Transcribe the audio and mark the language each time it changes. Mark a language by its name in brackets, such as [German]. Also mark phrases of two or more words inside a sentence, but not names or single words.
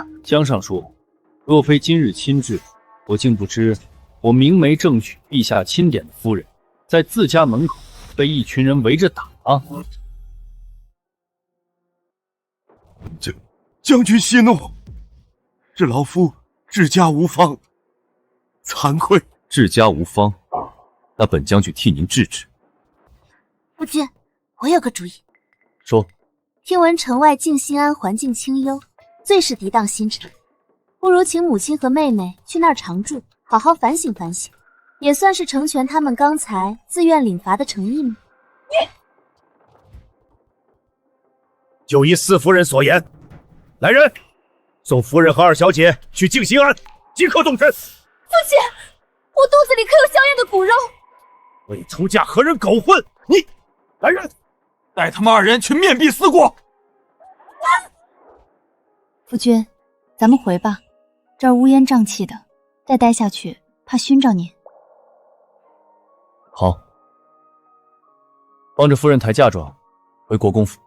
[Chinese] 江上说，若非今日亲至，我竟不知我明媒正娶陛下钦点的夫人，在自家门口被一群人围着打啊！将軍息怒，是老夫治家無方，慚愧。治家無方，那本將軍替您治治。夫君，我有個主意。說。聽聞城外靜心庵環境清幽，最是滌蕩心腸。不如請母親和妹妹去那兒常住，好好反省反省，也算是成全他們剛才自願領罰的誠意嗎？就依四夫人所言，來人，送夫人和二小姐去靜心庵，即刻動身。父親，我肚子裡可有香艷的骨肉。未出嫁和人苟混，你來人！带他们二人去面壁思过。夫君，咱们回吧，这儿烏煙瘴氣的，再待下去怕熏着您。好，幫着夫人抬嫁妝回國公府。